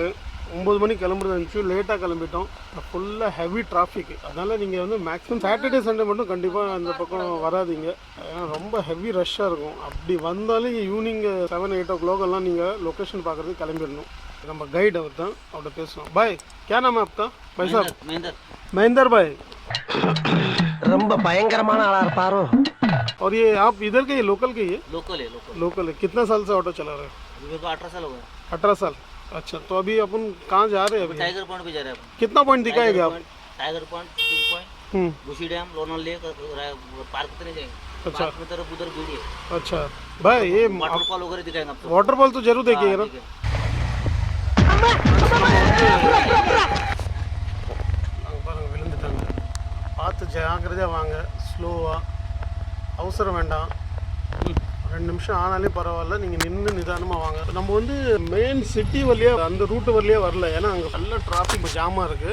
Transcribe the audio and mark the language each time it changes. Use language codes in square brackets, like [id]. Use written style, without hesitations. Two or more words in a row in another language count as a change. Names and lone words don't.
[ta] 9 மணிக்கு கிளம்புறது இருந்துச்சு, லேட்டாக கிளம்பிட்டோம். ஃபுல்லாக [en] heavy traffic. [ta] அதனால் நீங்கள் வந்து [en] maximum Saturday Sunday [ta] மட்டும் கண்டிப்பாக அந்த பக்கம் வராதிங்க. ஏன்னா ரொம்ப ஹெவி ரஷ்ஷாக இருக்கும். அப்படி வந்தாலும் ஈவினிங் 7-8 o'clock எல்லாம் நீங்கள் லொக்கேஷன் பார்க்குறதுக்கு கிளம்பிடணும். நம்ம கைடு அவர் தான், அவர்கிட்ட பேசுவோம். பாய், [hi] क्या नाम है आपका? भाई साहब महेंद्र भाई. [ta] ரொம்ப பயங்கரமான ஆளா இருப்பாரோ. [hi] और ये आप इधर के ही लोकल के ही है? लोकल है. कितना साल से ऑटो चला रहे हैं? अभी को 18 साल हो गए. 18 साल. अच्छा, तो अभी अपन कहाँ जा रहे हैं? टाइगर पॉइंट पे जा रहे हैं. कितना पॉइंट दिखाएंगे आप? टाइगर पॉइंट, टी पॉइंट, बुशी डैम, लोनार लेक, पार्क तो नहीं जाएंगे. अच्छा, पार्क में तरफ उधर भीड़ है. अच्छा भाई, ये वाटरफॉल वगैरह दिखाएंगे आपको. वाटरफॉल तो जरूर देखिएगा ना. [ta] விழுந்துட்டாங்க. பார்த்து ஜாக்கிரதையாக வாங்க, ஸ்லோவாக. அவசரம் வேண்டாம். 2 நிமிஷம் ஆனாலே பரவாயில்ல, நீங்கள் நின்று நிதானமாக வாங்க. நம்ம வந்து மெயின் சிட்டி வழியாக அந்த ரூட்டு வழியாக வரல, ஏன்னா அங்கே நல்ல டிராஃபிக் ஜாமாக இருக்குது.